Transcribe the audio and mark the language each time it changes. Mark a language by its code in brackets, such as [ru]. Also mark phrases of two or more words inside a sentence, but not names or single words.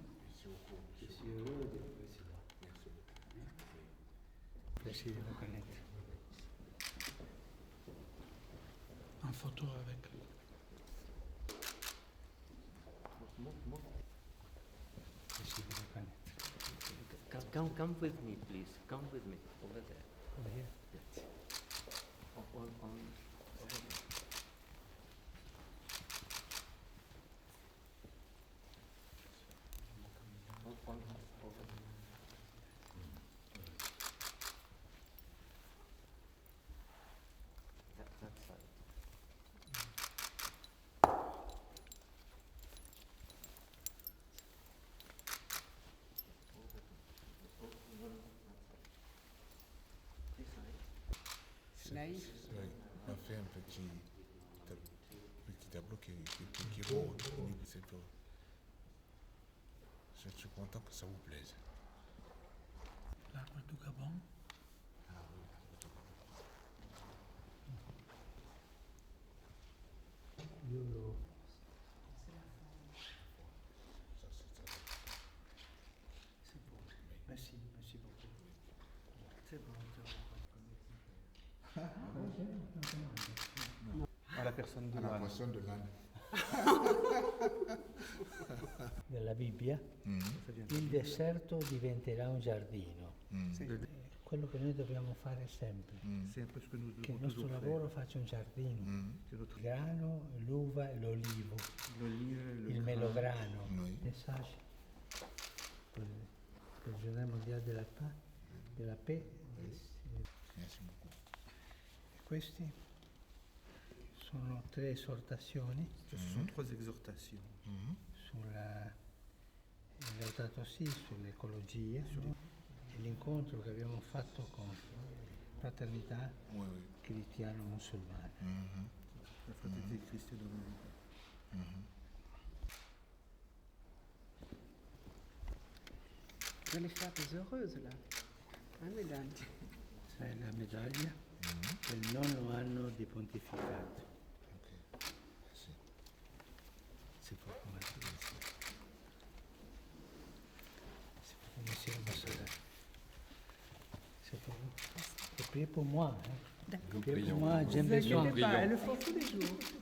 [fr] Je suis heureux de vous recevoir. Merci de vous connaître. En photo avec. Merci de vous connaître. [en] Come with me, please. Come with me over there. Over here. Yes. Over there. Over there. That side. Nice. [fr] Oui, on a fait un petit tableau qui est beau. Je suis content que ça vous plaise. L'arbre du Gabon. Euro. C'est beau. Merci beaucoup. C'est bon. À la personne de À la l'âne. personne de l'âne. [it] Della Bibbia, il deserto diventerà un giardino. Quello che noi dobbiamo fare sempre, [fr] C'est un peu ce que nous [it] che il [fr] devons [it] nostro [fr] toujours [it] lavoro [fr] faire. [it] faccia un giardino. [fr] Que notre [it] Il grano, l'uva e l'olivo, [fr] l'olive, le [it] il [fr] grain, [it] melograno, [fr] Oui. [it] messaggi per il giornale mondiale della paix. [fr] Merci beaucoup. [it] Questi sono tre esortazioni [fr] Ce sont trois exhortations. [it] sulla Laudato Si, sull'ecologia, e l'incontro che abbiamo fatto con Fraternità [fr] Oui, oui. [it] Cristiano-Musulmana. [fr] La fraternité christiano. Vous allez faire des heureuses là. Hein, mesdames? [it] È la medaglia del nono anno di pontificato. [fr] Ok. Merci. C'est pour moi. C'est pour monsieur l'ambassadeur. C'est pour vous. Et priez pour moi. Hein. D'accord. Priez pour moi, Ne j'aime vous besoin. inquiétez pas, elles le font tous les jours.